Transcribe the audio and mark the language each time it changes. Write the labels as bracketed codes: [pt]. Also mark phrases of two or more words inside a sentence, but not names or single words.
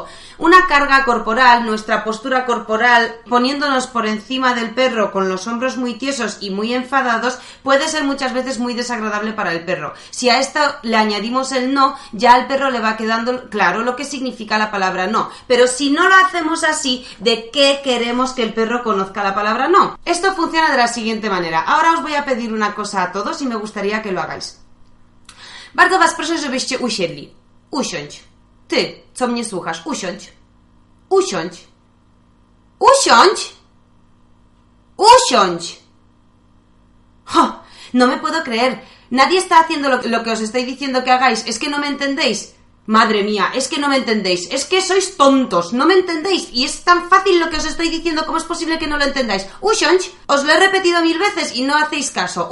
[es] Una carga corporal, nuestra postura corporal, poniéndonos por encima del perro con los hombros muy tiesos y muy enfadados, puede ser muchas veces muy desagradable para el perro. Si a esto le añadimos el no, ya al perro le va quedando claro lo que significa la palabra no. Pero si no lo hacemos así, ¿de qué queremos que el perro conozca la palabra no? Esto funciona de la siguiente manera. Ahora os voy a pedir una cosa a todos y me gustaría que lo hagáis. [pl] Bardzo was proszę, żebyście usiedli. Usiądź. Ty, co mnie słuchasz, usiądź. Usiądź. Usiądź. Usiądź. [es] ¡Oh! No me puedo creer. Nadie está haciendo lo que os estoy diciendo que hagáis. ¿Es que no me entendéis? Madre mía, es que no me entendéis. Es que sois tontos, no me entendéis. Y es tan fácil lo que os estoy diciendo, ¿cómo es posible que no lo entendáis? [pl] Usiądź. [es] Os lo he repetido 1000 veces y no hacéis caso.